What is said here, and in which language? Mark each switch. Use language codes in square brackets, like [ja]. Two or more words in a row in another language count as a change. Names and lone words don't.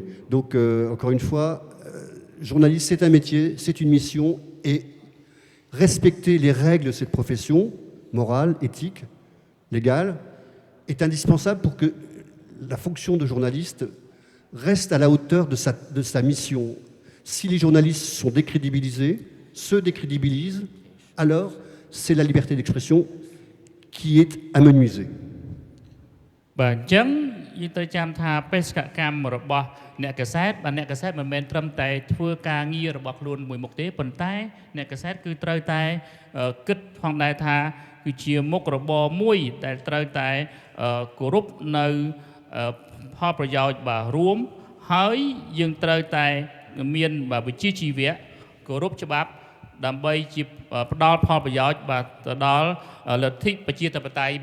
[fr] Donc, encore une fois, journaliste, c'est un métier, c'est une mission et respecter les règles de cette profession, morale, éthique, légale, est indispensable pour que la fonction de journaliste reste à la hauteur de sa mission. Si les journalistes sont décrédibilisés, se décrédibilisent, alors c'est la liberté d'expression qui est amenuisée. [km] បាទអញ្ចឹងយើងត្រូវចាំថាបេសកកម្មរបស់អ្នកកសែតបាទអ្នកកសែតមិនមែនត្រឹមតែធ្វើការងាររបស់ខ្លួនមួយមុខទេប៉ុន្តែអ្នកកសែតគឺត្រូវតែគិតផងដែរថាគឺជាមុខរបរមួយដែលត្រូវតែគោរពនៅផលប្រយោជន៍បាទរួមហើយយើងត្រូវតែមានបាទវិជ្ជាជីវៈគោរពច្បាប់ដើម្បីជាផ្ដល់ផលប្រយោជន៍បាទទៅដល់លទ្ធិប្រជាធិបតេយ្យបាទជារួម